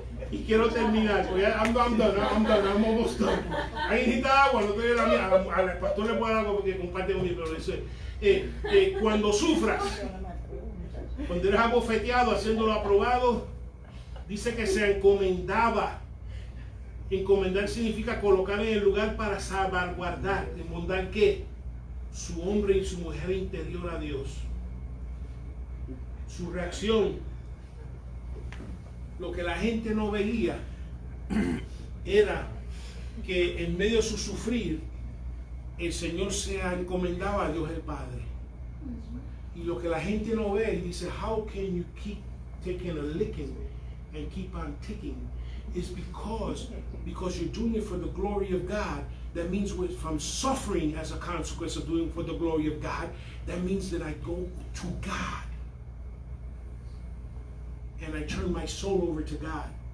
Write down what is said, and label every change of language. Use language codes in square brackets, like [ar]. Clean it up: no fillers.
[es] Y quiero terminar, porque [en] I'm done, I'm almost done. [es] Ahí necesita agua, no te doy la mía. Al pastor le puedo dar algo porque comparte conmigo, pero eso es. Cuando sufras, cuando eres abofeteado, haciéndolo aprobado, dice que se encomendaba. Encomendar significa colocar en el lugar para salvaguardar. ¿Encomendar qué? Su hombre y su mujer interior a Dios. Su reacción, lo que la gente no veía, era que en medio de su sufrir, el Señor se encomendaba a Dios el Padre. Y lo que la gente no ve, y dice, [en] how can you keep taking a licking and keep on ticking is because you're doing it for the glory of God. That means from suffering as a consequence of doing it for the glory of God, that means that I go to God and I turn my soul over to God.